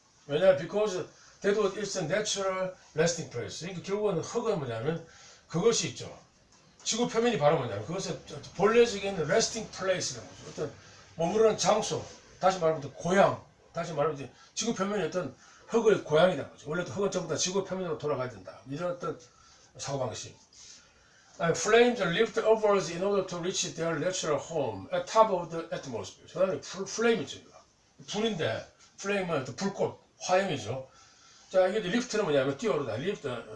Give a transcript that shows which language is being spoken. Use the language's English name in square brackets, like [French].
[Korean] 왜냐하면 [English] because that was its natural resting place. [Korean] 그러니까 결국은 흙은 뭐냐면 그것이 있죠. 지구 표면이 바로 뭐냐면 그것은 본래적인 resting place라는 거죠. 어떤 머무르는 장소, 다시 말하면 고향, 다시 말하면 지구 표면이 어떤 흙의 고향이라는 거죠. 원래 흙은 전부 다 지구 표면으로 돌아가야 된다. 이런 어떤 사고방식. [English] Flames are lifted upwards in order to reach their natural home at top of the atmosphere. [Korean] 그 다음에 플레임이죠. 불인데, 플레임은 불꽃, 화염이죠. 자, 이게 리프트는 뭐냐면 뛰어오르다. 리프트.